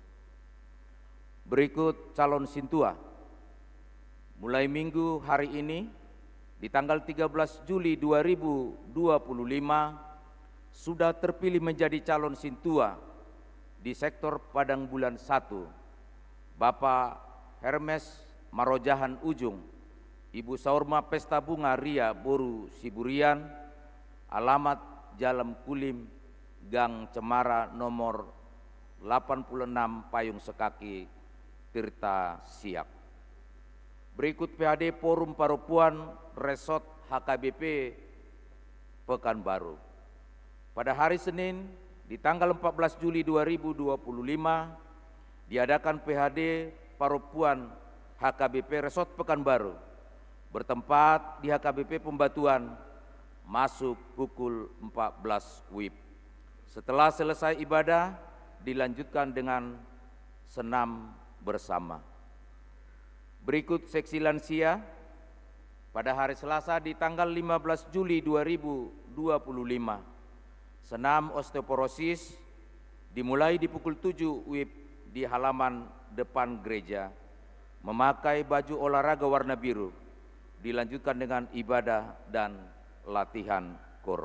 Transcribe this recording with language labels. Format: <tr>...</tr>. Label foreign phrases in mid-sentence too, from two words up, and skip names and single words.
<id>Berikut calon sintua. Mulai minggu hari ini di tanggal 13 Juli 2025 sudah terpilih menjadi calon sintua di sektor Padang Bulan 1, Bapak Hermes Marojahan Ujung, Ibu Saurma Pesta Bunga Ria Boru Siburian, alamat Jalan Kulim, Gang Cemara nomor 86 Payung Sekaki, Tirta Siak. Berikut PHD Forum Parupuan Resort HKBP Pekanbaru. Pada hari Senin di tanggal 14 Juli 2025 diadakan PHD Parupuan HKBP Resort Pekanbaru bertempat di HKBP Pembatuan, masuk pukul 14 WIB. Setelah selesai ibadah dilanjutkan dengan senam bersama. Berikut seksi lansia pada hari Selasa di tanggal 15 Juli 2025. Senam osteoporosis dimulai di pukul 7 WIB di halaman depan gereja, memakai baju olahraga warna biru, dilanjutkan dengan ibadah dan latihan kor.</id>